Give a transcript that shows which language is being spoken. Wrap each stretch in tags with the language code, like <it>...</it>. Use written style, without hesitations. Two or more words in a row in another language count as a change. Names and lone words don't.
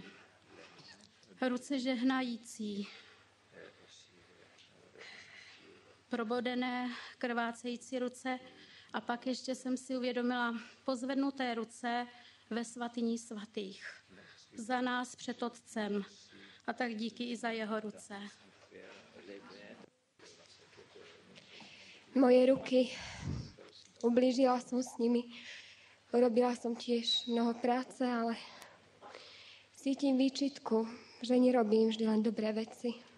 <cs>Ruce žehnající. Probodené, krvácející ruce. A pak ještě jsem si uvědomila pozvednuté ruce ve svatyni svatých. Za nás před Otcem. A tak díky i za jeho ruce.</cs> <sk>Moje ruky, ublížila som s nimi. Urobila som tiež mnoho práce, ale cítim výčitku, že nerobím vždy len dobré veci.</sk>